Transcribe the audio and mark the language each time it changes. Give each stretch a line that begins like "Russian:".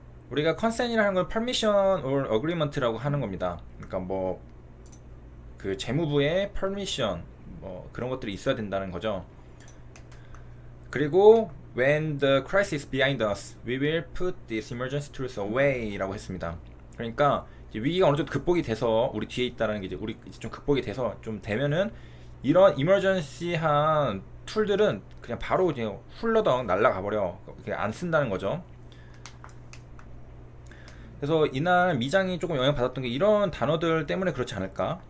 Korean: 우리가 컨센이라는 걸
English: permission or agreement
Korean: 라고 하는 겁니다. 그러니까 뭐 그 재무부의 permission 뭐 그런 것들이 있어야 된다는 거죠.
English: 그리고 when the crisis is behind us, we will put these emergency tools away라고
Korean: 했습니다. 그러니까 이제 위기가 어느 정도 극복이 돼서 우리 뒤에 있다는 게 이제 우리 이제 좀 극복이 돼서 좀 되면은 이런 이머전시한 툴들은 그냥 바로 그냥 훌러덩 날라가 버려. 그냥 안 쓴다는 거죠. 그래서 이날 미장이 조금 영향받았던 게 이런 단어들 때문에 그렇지 않을까.